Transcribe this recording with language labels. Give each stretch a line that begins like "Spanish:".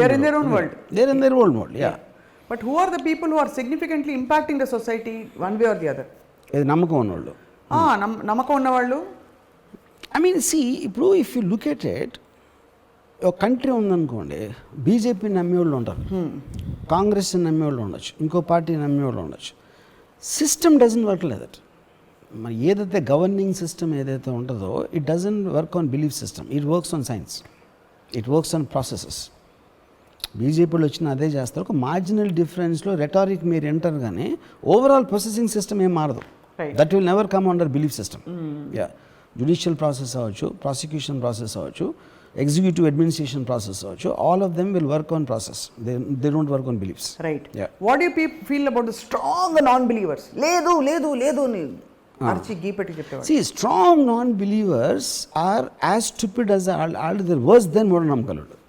English: they are in their own world, yeah. But who are the people who are significantly impacting the society one way or the other?
Telugu: ఏదో నమ్మకం ఉన్నవాళ్ళు, నమ్మకం ఉన్నవాళ్ళు.
English: I mean see,
Telugu: ఇప్పుడు
English: if you look at it,
Telugu: ఒక country ఉందనుకోండి, BJP నమ్మేవాళ్ళు ఉంటారు, కాంగ్రెస్ నమ్మేవాళ్ళు ఉండొచ్చు, ఇంకో పార్టీ నమ్మేవాళ్ళు ఉండొచ్చు.
English: System doesn't work like that.
Telugu: మరి ఏదైతే గవర్నింగ్ సిస్టమ్ ఏదైతే ఉంటుందో,
English: It doesn't work on belief system, it works on science, it works on processes.
Telugu: బీజేపీలో వచ్చిన అదే చేస్తారు, ఒక మార్జినల్ డిఫరెన్స్లో రెటారిక్ మీరు ఎంటర్, కానీ ఓవరాల్ ప్రాసెసింగ్ సిస్టమ్ ఏం మారదు.
English: That will never come under belief system. Yeah,
Telugu: judicial process అవ్వచ్చు, ప్రాసిక్యూషన్ ప్రాసెస్ అవ్వచ్చు, ఎగ్జిక్యూటివ్ అడ్మినిస్ట్రేషన్ ప్రాసెస్ అవ్వచ్చు,
English: All of them will work on process, they don't work on beliefs. Right. Yeah. What you feel about the strong non believers?
Telugu: లేదు లేదు లేదు అని అరిచి గీ పెట్టి చెప్పేవాడు.
English: See, strong non-believers are as stupid as they're worse than మూఢనమ్మకాలు.